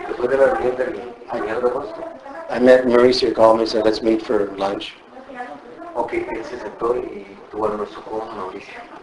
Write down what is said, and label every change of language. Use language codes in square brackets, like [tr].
[es] Después de la reunión del mediados de agosto. [en] I met Mauricio, called me and said, let's meet for lunch. [es] Ok, él se sentó y tuvo almuerzo con Mauricio.